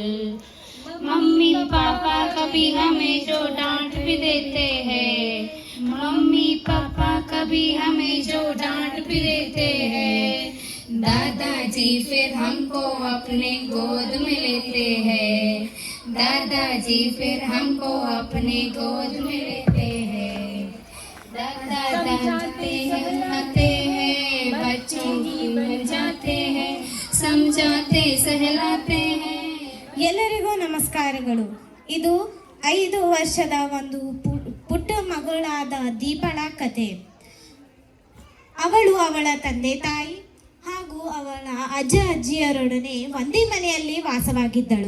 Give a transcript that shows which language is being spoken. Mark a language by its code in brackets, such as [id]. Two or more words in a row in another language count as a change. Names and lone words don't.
[hi] मम्मी पापा कभी हमें जो डांट भी देते हैं, मम्मी पापा कभी हमें जो डांट भी देते हैं, दादाजी फिर हमको अपने गोद में लेते हैं, दादाजी फिर हमको अपने गोद में लेते हैं। दादा डांटते हैं बच्चों की बन जाते हैं, समझाते सहलाते हैं। [kn] ಎಲ್ಲರಿಗೂ ನಮಸ್ಕಾರಗಳು. ಇದು 5 ವರ್ಷದ ಒಂದು ಪುಟ್ಟ ಮಗಳಾದ ದೀಪಳ ಕತೆ. ಅವಳು ಅವಳ ತಂದೆ ತಾಯಿ ಹಾಗೂ ಅವಳ ಅಜ್ಜ ಅಜ್ಜಿಯರೊಡನೆ ಒಂದೇ ಮನೆಯಲ್ಲಿ ವಾಸವಾಗಿದ್ದಳು.